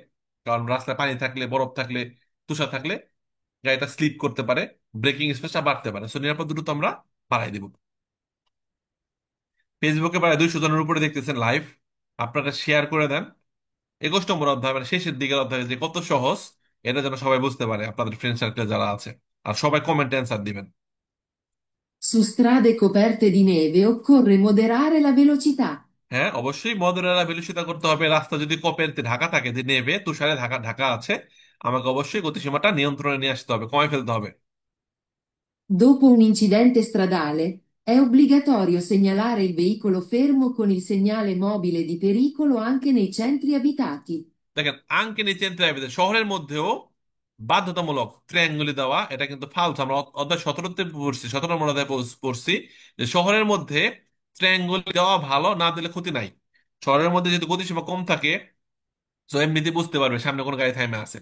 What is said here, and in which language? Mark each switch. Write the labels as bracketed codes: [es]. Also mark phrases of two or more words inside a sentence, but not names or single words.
[bn] কারণ রাস্তায় পানি থাকলে, বরফ থাকলে, তুষার থাকলে গাড়িটা স্লিপ করতে পারে, [en] braking space [bn] বাড়তে পারে। সো নিরাপদ দূরত্ব আমরা বাড়াই দিব। ফেসবুকে প্রায় 200 জনের উপরে দেখতেছেন লাইভ, আপনারা শেয়ার করে দেন। 21 নম্বর অধ্যায় মানে শেষের দিকের অধ্যায় যে কত সহজ, এটা যেন সবাই বুঝতে পারে, আপনাদের [en] friend circle [bn] যারা আছে। আর সবাই [en] comment answer [bn] দিবেন। [it] Su strade coperte di neve occorre moderare la velocità. [bn] হ্যাঁ, অবশ্যই মদরেরা বিলুষিত করতে হবে। রাস্তা যদি কপেতে ঢাকা থাকে, যে নেবে তুষারে ঢাকা ঢাকা আছে, আমাকে অবশ্যই গতিসীমাটা নিয়ন্ত্রণে নিয়ে আসতে হবে, কমায় ফেলতে হবে। [it] Dopo un incidente stradale, è obbligatorio segnalare il veicolo fermo con il segnale mobile di pericolo anche nei centri abitati. [bn] দেখেন আঙ্কে নিচে ড্রাইভে শহরের মধ্যেও বাধ্যতামূলক ট্রায়াঙ্গুলি দেওয়া, এটা কিন্তু ফালতু। আমরা অধ্যায় 17-তে পড়ছি, 17 নম্বর অধ্যায় পড়ছি যে শহরের মধ্যে ট্রায়াঙ্গুলি দেওয়া ভালো, না দিলে ক্ষতি নাই। শহরের মধ্যে যদি গতিসীমা কম থাকে, তো এমনিতে বুঝতে পারবে সামনে কোন গাড়ি থামে আছে।